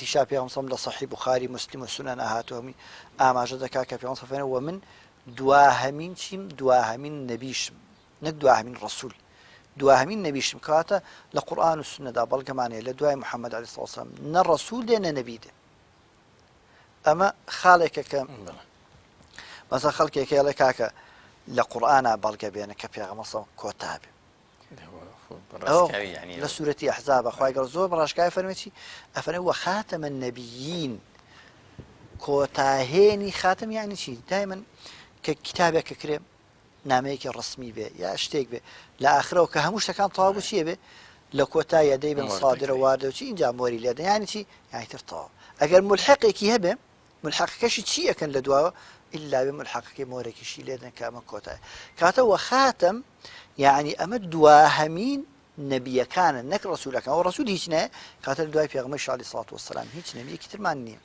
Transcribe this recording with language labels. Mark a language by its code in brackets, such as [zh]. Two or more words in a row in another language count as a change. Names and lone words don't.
[ckb] شا پێغەمبەر لە صحیح بوخاری مسلم و سنن هاتووەمی ئاماژە دەکا کە پێغەمبەر فەرمێ و من دواهەمین چیم دواهەمین نەبیشم نەک دواهەمین ڕەسوول دواهەمین نەبیشم کاتە لە قورئان و سنەدا بەڵگەمانەیە لە دوای محەممەد [ar] عەلەیهی سەڵاتو وسەلام [ckb] نە ڕەسوول دێ نە نەبی دێ ئەمە خاڵێکە کە مەسەڵەن خەڵکێک هەیە کاکە لە قورئانە بەڵگە بێنە کە پێغەمبەر کۆتا بێ لە سورەتی ئەحزاب خی گەور زۆر بەڕاشکای فەرمێتی ئەفەرمێ [ar] وخاتم النبيين [ckb] کۆتاهێنی خاتم یعنی چی دایمەن کە کتابێک کە کرێ نامەیەکی ڕسمی بێ یا شتێک بێ لە ئاخرەوە کە هەموو شتەکان تەواو بوو چیە بێ لە کۆتایە دەیبن سادرە واردە و چی اینجا مۆری لێدەن یعنی چی یعنی تر تەواو ئەگەر ملحقێکی هەبێ ملحقەکەشی چی ئەکەن لە دواوە ئللا بێ ملحقەکەی مۆرێکیشی لێدەن کە ئەمە کۆتایە کاتە وەخاتم یعنی ئەمە دواهەمین نەبیەکانە نەک ڕەسوولەکان و ڕەسوول هیچ نایە کاتە لە دوای پێغەمبەر [ar] عەلەیهی سەڵاتو وسەلام [ckb] هیچ نەبیەکی ترمان نییە